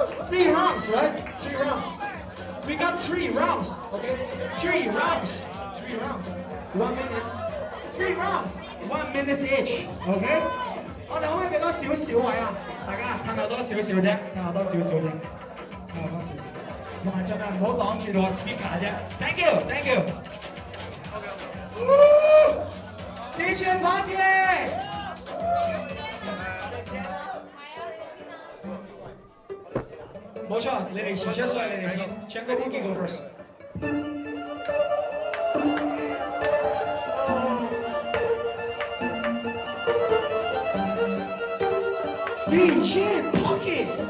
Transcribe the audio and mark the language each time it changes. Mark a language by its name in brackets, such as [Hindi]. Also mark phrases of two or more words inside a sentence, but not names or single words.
[English] Three rounds, right? 3 rounds. We got 3 rounds, okay? 3 rounds. 3 rounds. 1 minute. 3 rounds. 1 minute each, OK？ [Cantonese] 我哋可唔可以俾多少少位啊？大家褪後多少少啫，褪後多少少啫，褪後多少少。同埋盡量唔好擋住個 speaker 啫。 [English] Thank you, thank you。 [Cantonese] DJ Party。冇錯，你哋前出所以你哋先。Jungle Boogie [English] go first。 [Cantonese] DJ Pocket。